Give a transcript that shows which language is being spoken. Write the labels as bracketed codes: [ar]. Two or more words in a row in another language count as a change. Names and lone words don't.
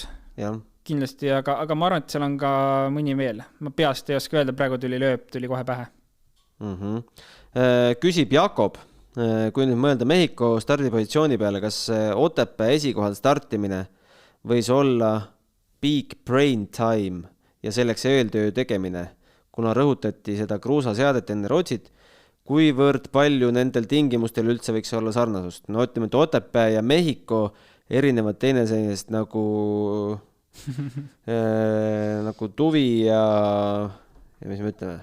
[et] Ja. Kindlasti, aga ma arvan, et seal on ka mõni veel. Ma peast ei oska öelda, praegu tuli Loeb, tuli kohe pähe. Küsib Jakob. Kui nüüd mõelda Mehhiko stardipositsiooni peale, kas Otepää esikohal startimine võis olla [en] peak brain time [et] ja selleks eeltöö tegemine, kuna rõhutati seda kruusaseadet enne Rootsit, kuivõrd palju nendel tingimustel üldse võiks olla sarnasust? No ütleme, et Otepää ja Mehhiko erinevad teineseisest nagu tuvi ja mis me ütleme?